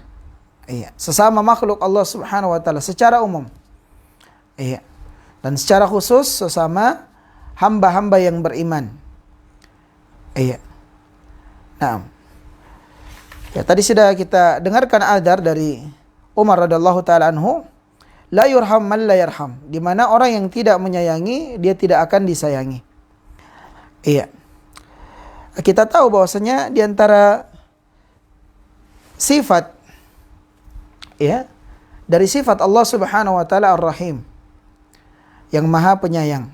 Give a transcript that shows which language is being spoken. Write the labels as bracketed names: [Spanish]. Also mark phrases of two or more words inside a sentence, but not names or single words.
[Indonesian] Iya, sesama makhluk Allah [Arabic] سبحانه وتعالى [Indonesian] secara umum. Iya. Dan secara khusus sesama hamba-hamba yang beriman. Iya. Nah. Ya, tadi sudah kita dengarkan adar dari Umar [Arabic] رضي الله تعالى عنه, لا يُرحم من لا يَرحم, [Indonesian] di mana orang yang tidak menyayangi dia tidak akan disayangi. Iya. Kita tahu bahwasanya di antara sifat ya dari sifat Allah [Arabic] سبحانه وتعالى [Indonesian] Ar-Rahim, yang Maha Penyayang.